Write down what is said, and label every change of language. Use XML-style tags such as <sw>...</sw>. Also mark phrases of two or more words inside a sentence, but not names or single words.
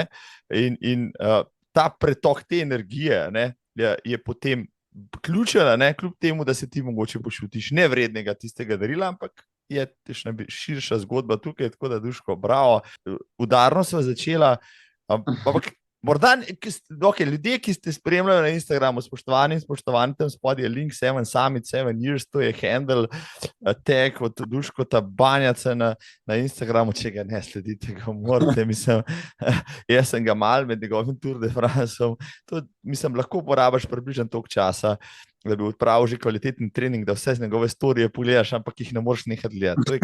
<sl>In ta pretok te energije, ne, je potem ključen, ne, kljub temu, da se ti mogoče počutiš nevrednega tistega darila, ampak je širša zgodba tukaj, tako da Duško, bravo, udarno sva začela, ampak morda, ljudje, ki ste spremljali na Instagramu, spoštovani, tam spodaj je link 7 Summit, 7 Years, to je handle, tag od Duškota Banjaca na Instagramu, če ga ne sledite, ga morate, mislim, jaz sem ga mal med njegovim Tour de Franceom, to, mislim, lahko porabiš približno toliko časa, da bi odpravil že kvaliteten trening, da vse z njegove storije pogledaš, ampak jih ne moreš nekaj gledati.</sl>